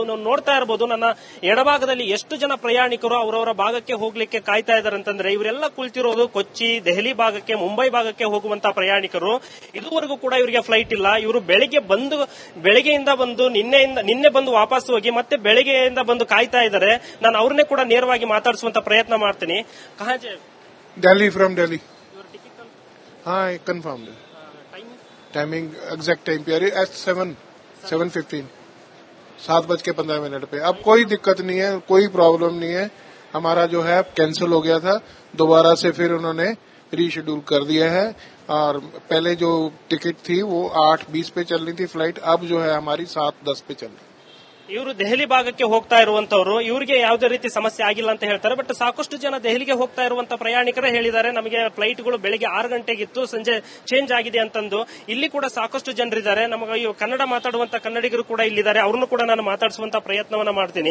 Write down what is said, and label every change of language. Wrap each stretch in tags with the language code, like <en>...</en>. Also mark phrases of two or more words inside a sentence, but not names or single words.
<kn>ನಾವು ನೋಡ್ತಾ ಇರಬಹುದು, ನನ್ನ ಎಡಭಾಗದಲ್ಲಿ ಎಷ್ಟು ಜನ ಪ್ರಯಾಣಿಕರು ಅವರವರ ಭಾಗಕ್ಕೆ ಹೋಗ್ಲಿಕ್ಕೆ ಕಾಯ್ತಾ ಇದ್ದಾರೆ ಅಂತಂದ್ರೆ, ಇವರೆಲ್ಲ ಕುಳಿತಿರೋದು ಕೊಚ್ಚಿ, ದೆಹಲಿ ಭಾಗಕ್ಕೆ, ಮುಂಬೈ ಭಾಗಕ್ಕೆ ಹೋಗುವಂತಹ ಪ್ರಯಾಣಿಕರು. ಇದುವರೆಗೂ ಕೂಡ ಇವರಿಗೆ ಫ್ಲೈಟ್ ಇಲ್ಲ. ಇವರು ಬೆಳಗ್ಗೆಯಿಂದ ಬಂದು ನಿನ್ನೆ ಬಂದು ವಾಪಸ್ ಹೋಗಿ ಮತ್ತೆ ಬೆಳಗ್ಗೆಯಿಂದ ಬಂದು ಕಾಯ್ತಾ ಇದ್ದಾರೆ. ನಾನು ಅವ್ರನ್ನೇ ಕೂಡ ನೇರವಾಗಿ ಮಾತಾಡಿಸುವಂತ ಪ್ರಯತ್ನ ಮಾಡ್ತೀನಿ.</kn> <en>Delhi from Delhi.</en> <hi>हाँ</hi> <en>confirm timing exact time</en> <hi>पे एट 7:15 7:15 पे. अब कोई दिक्कत नहीं है, कोई प्रॉब्लम नहीं है. हमारा जो है कैंसिल हो गया था, दोबारा से फिर उन्होंने रीशेड्यूल कर दिया है. और पहले जो टिकट थी वो 8:20 पे चलनी थी फ्लाइट, अब जो है हमारी 7:10 पे चल रही.</hi> <kn>ಇವರು ದೆಹಲಿ ಭಾಗಕ್ಕೆ ಹೋಗ್ತಾ ಇರುವಂತವರು, ಇವರಿಗೆ ಯಾವುದೇ ರೀತಿ ಸಮಸ್ಯೆ ಆಗಿಲ್ಲ ಅಂತ ಹೇಳ್ತಾರೆ. ಬಟ್ ಸಾಕಷ್ಟು ಜನ ದೆಹಲಿಗೆ ಹೋಗ್ತಾ ಇರುವಂತ ಪ್ರಯಾಣಿಕರೇ ಹೇಳಿದ್ದಾರೆ, ನಮಗೆ ಫ್ಲೈಟ್ಗಳು ಬೆಳಗ್ಗೆ 6 ಗಂಟೆಗಿತ್ತು, ಸಂಜೆ ಚೇಂಜ್ ಆಗಿದೆ ಅಂತಂದು. ಇಲ್ಲಿ ಕೂಡ ಸಾಕಷ್ಟು ಜನರಿದ್ದಾರೆ. ನಮಗೆ ಕನ್ನಡ ಮಾತಾಡುವಂತ ಕನ್ನಡಿಗರು ಕೂಡ ಇಲ್ಲಿದ್ದಾರೆ. ಅವ್ರನ್ನು ಕೂಡ ನಾನು ಮಾತಾಡಿಸುವಂತ ಪ್ರಯತ್ನವನ್ನ ಮಾಡ್ತೀನಿ.</kn>